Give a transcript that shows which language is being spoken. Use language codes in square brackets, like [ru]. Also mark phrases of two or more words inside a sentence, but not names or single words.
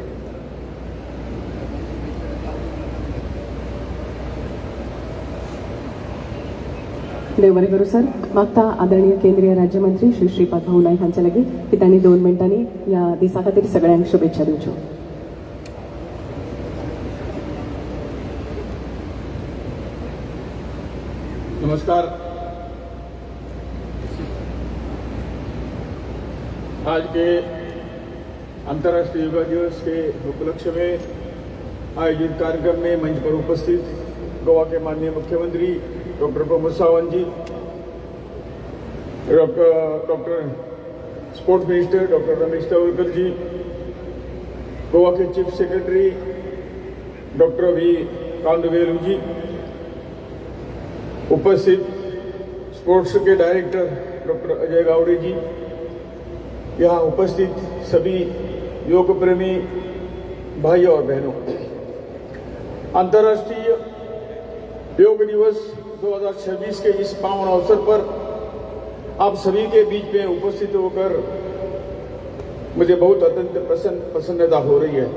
[kok] देव बरें करूं सर मागता आदरणीय केंद्रीय राज्यमंत्री श्री श्रीपाद भाऊ नाईक हांचे लागीं की तांणी 2 मिनटांनी ह्या दिसा खातीर सगळ्यांक शुभेच्छा दिवच्यो [hi] नमस्कार। आज के अंतर्राष्ट्रीय योगा दिवस के उपलक्ष्य में आयोजित कार्यक्रम में मंच पर उपस्थित गोवा के माननीय मुख्यमंत्री डॉक्टर प्रमोद सावंत जी, डॉक्टर [en] sports minister [hi] डॉक्टर रमेश तवलकर जी, गोवा के [en] chief secretary [hi] डॉक्टर वी कांडवेलू जी, उपस्थित स्पोर्ट्स के डायरेक्टर डॉक्टर अजय गावड़े जी, यहाँ उपस्थित सभी योग प्रेमी भाई और बहनों, अंतर्राष्ट्रीय योग दिवस 2026 के इस पावन अवसर पर आप सभी के बीच में उपस्थित होकर मुझे बहुत अत्यंत प्रसन्नता हो रही है।